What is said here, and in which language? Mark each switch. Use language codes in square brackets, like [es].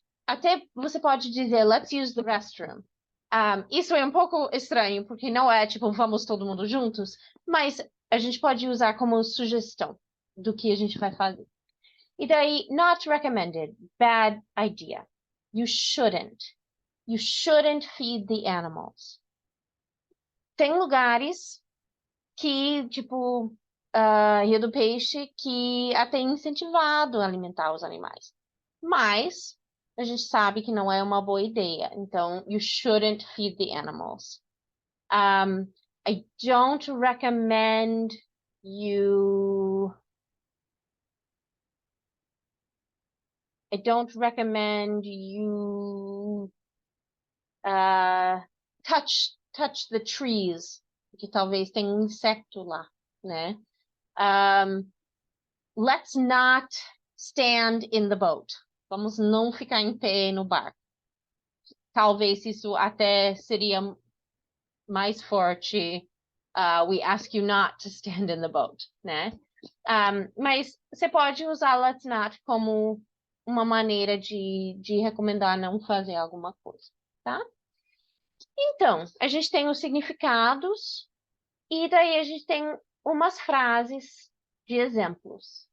[pt] Até você pode dizer, [en] let's use the restroom. [pt] Isso é um pouco estranho, porque não é tipo, vamos todo mundo juntos, mas a gente pode usar como sugestão do que a gente vai fazer. E daí, [en] not recommended, bad idea. You shouldn't. You shouldn't feed the animals. [pt] Tem lugares que, tipo, Rio do Peixe, que até é incentivado a alimentar os animais. Mas a gente sabe que não é uma boa ideia. [en] Então, you shouldn't feed the animals. I don't recommend you... I don't recommend you touch the trees, [pt] porque talvez tenha um inseto lá, né? [en] Let's not stand in the boat. [pt] Vamos não ficar em pé no barco. Talvez isso até seria mais forte. [en] We ask you not to stand in the boat, né? [pt] Mas você pode usar [en] let's not [pt] como uma maneira de recomendar não fazer alguma coisa, tá? Então, a gente tem os significados e daí a gente tem umas frases de exemplos.